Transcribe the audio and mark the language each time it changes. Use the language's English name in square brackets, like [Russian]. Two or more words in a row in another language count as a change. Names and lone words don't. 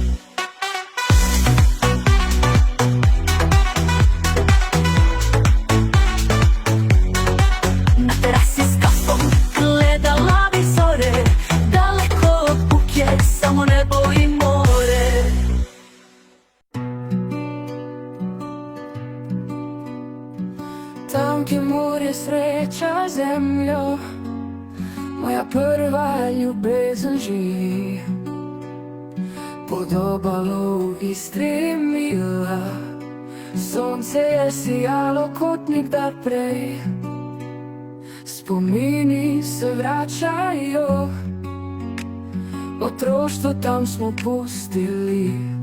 [Croatian] Na terasi s kafom gledala bi zore, daleko od buke samo nebo i more. Tam gdje more sreća zemljo, [Slovenian] moja prva ljubezen živi. [Croatian] Pod obalu Istre mila, [Slovenian] sonce je sijalo kot nikdar prej. Spomini se vračajo, otroštvo tam smo pustili.